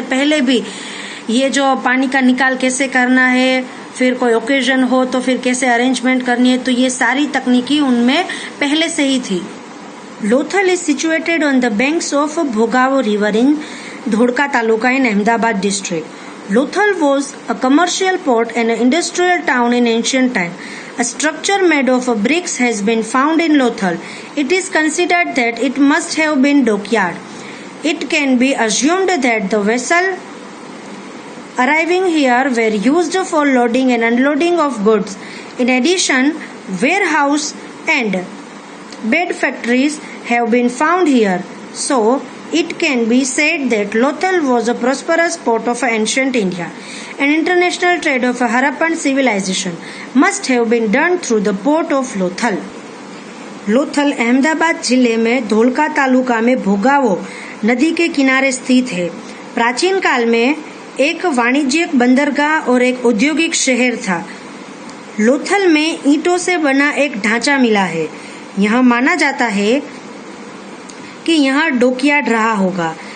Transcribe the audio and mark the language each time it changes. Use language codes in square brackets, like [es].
[hi] पहले भी ये जो पानी का निकाल कैसे करना है, फिर कोई ओकेजन हो तो फिर कैसे अरेंजमेंट करनी है, तो ये सारी तकनीकी उनमें पहले से ही थी। [en] Lothal is situated on the banks of Bhogavo river in Dholka taluka in Ahmedabad district. Lothal was a commercial port and an industrial town in ancient time. A structure made of bricks has been found in Lothal. It is considered that it must have been dockyard. It can be assumed that the vessel arriving here were used for loading and unloading of goods. In addition, warehouse and bed factories have been found here. So, it can be said that Lothal was a prosperous port of ancient India. An international trade of Harappan civilization must have been done through the port of Lothal. [hi] Lothal Ahmedabad जिले में धोलका तालुका में भोगावो नदी के किनारे स्थित है। प्राचीन काल में एक वाणिज्यिक बंदरगाह और एक औद्योगिक शहर था। लोथल में ईंटों से बना एक ढांचा मिला है। यह माना जाता है कि यहाँ डॉकयार्ड रहा होगा।